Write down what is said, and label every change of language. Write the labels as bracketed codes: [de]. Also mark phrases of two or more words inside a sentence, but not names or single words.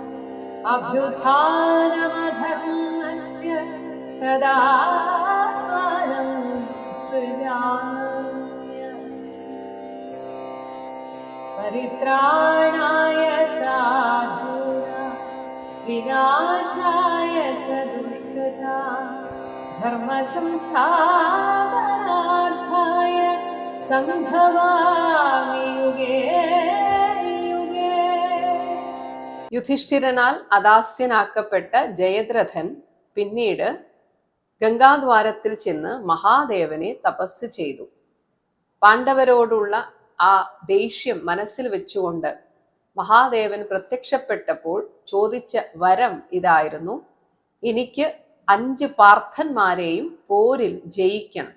[sa] अभ्युत्थानमधर्मस्य तदात्मानं सृजाम्यहम् परित्राणाय साधूनां विनाशाय च दुष्कृतां धर्मसंस्थापनार्थाय സംഭവാമി യുഗേ യുഗേ. [ml] യുധിഷ്ഠിരനാൽ അദാസ്യനാക്കപ്പെട്ട ജയദ്രഥൻ പിന്നീട് ഗംഗാദ്വാരത്തിൽ ചെന്ന് മഹാദേവനെ തപസ് ചെയ്തു. പാണ്ഡവരോടുള്ള ആ ദേഷ്യം മനസ്സിൽ വെച്ചുകൊണ്ട് മഹാദേവൻ പ്രത്യക്ഷപ്പെട്ടപ്പോൾ ചോദിച്ച വരം ഇതായിരുന്നു: എനിക്ക് 5 പാർത്ഥന്മാരെയും പോരിൽ ജയിക്കണം.